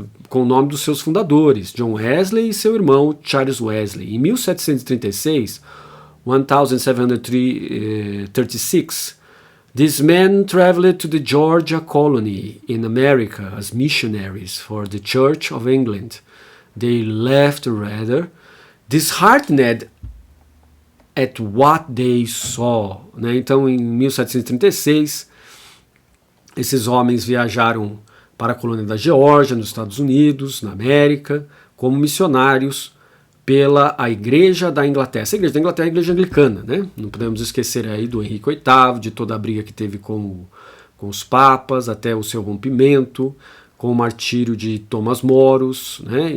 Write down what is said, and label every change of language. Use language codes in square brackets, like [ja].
[pt] com o nome dos seus fundadores, John Wesley e seu irmão Charles Wesley. Em 1736, 1736, [en] these men traveled to the Georgia colony in America as missionaries for the Church of England. They left rather disheartened at what they saw. [pt] Né? Então, em 1736, esses homens viajaram para a colônia da Geórgia, nos Estados Unidos, na América, como missionários pela a Igreja da Inglaterra. Essa Igreja da Inglaterra é a Igreja Anglicana, né? Não podemos esquecer aí do Henrique VIII, de toda a briga que teve com os papas, até o seu rompimento, com o martírio de Thomas Moros, né?